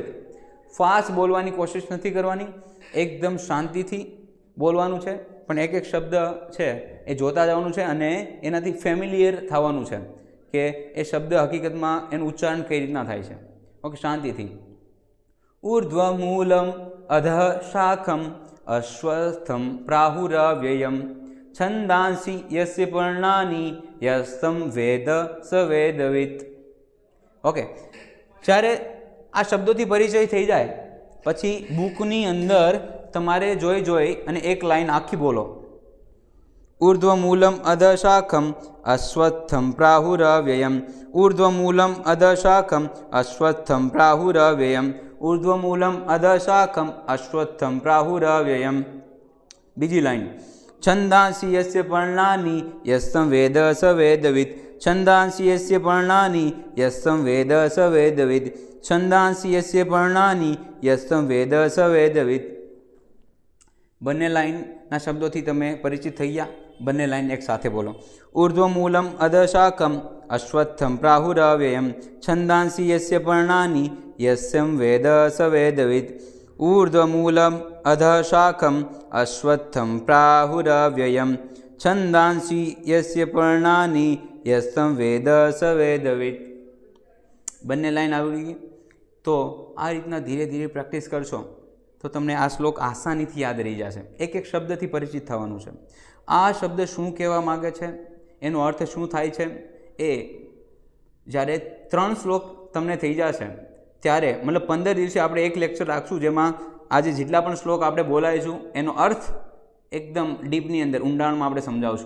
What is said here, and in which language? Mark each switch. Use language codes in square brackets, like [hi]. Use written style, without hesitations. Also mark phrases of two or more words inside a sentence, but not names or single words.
[gu] ફાસ્ટ બોલવાની કોશિશ નથી કરવાની, એકદમ શાંતિથી બોલવાનું છે. પણ એક એક શબ્દ છે એ જોતા જવાનું છે અને એનાથી ફેમિલિયર થવાનું છે કે એ શબ્દ હકીકતમાં એનું ઉચ્ચારણ કઈ રીતના થાય છે. ઓકે, શાંતિથી [sa] ऊर्ध्वमूलम् अधः शाखम् अश्वत्थं प्राहुरव्ययम् छन्दांसि यस्य पर्णानि यस्तं वेद स वेदवित्। [gu] ओके, જ્યારે આ શબ્દોથી પરિચય થઈ જાય પછી બુકની અંદર તમારે જોઈ અને એક લાઈન આખી બોલો. [sa] ऊर्ध्वमूलम् अधशाखम् अश्वत्थं प्राहुरव्ययम् ऊर्ध्वमूलम् अधशाखम् अश्वत्थं प्राहुरव्ययम् ऊर्ध्वमूलम् अधशाखम् अश्वत्थं प्राहुरव्ययम्. [gu] બીજી લાઈન [sa] छन्दांसि यस्य पर्णानि यस्तं वेद स वेदवित् छन्दांसि यस्य पर्णानि यस्तं वेद स वेदवित् छन्दांसि यस्य पर्णानि यस्तं वेद स वेदवित्. [gu] બંને લાઈનના શબ્દોથી તમે પરિચિત થઈ ગયા. બંને લાઈન એક સાથે બોલો. [sa] ऊर्ध्वमूलम् अधशाखम् अश्वत्थं प्राहुरव्ययम् छन्दांसि यस्य पर्णानि यस्यं वेद स वेदवित् ऊर्ध्वमूलम् अधशाखम् अश्वत्थं प्राहुरव्ययम् छन्दांसि यस्य पर्णानि यस्तं वेद स वेदवित्. [gu] બંને લાઈન આવડી ગઈ. તો આ રીતના ધીરે ધીરે પ્રેક્ટિસ કરશો તો તમને આ શ્લોક આસાનીથી યાદ રહી જશે. એક એક શબ્દથી પરિચિત થવાનું છે. આ શબ્દ શું કહેવા માગે છે, એનો અર્થ શું થાય છે, એ જ્યારે 3 શ્લોક તમને થઈ જશે ત્યારે મતલબ 15 દિવસે આપણે એક લેક્ચર રાખશું જેમાં આજે જેટલા પણ શ્લોક આપણે બોલાવીશું એનો અર્થ એકદમ ડીપની અંદર ઊંડાણમાં આપણે સમજાવશું.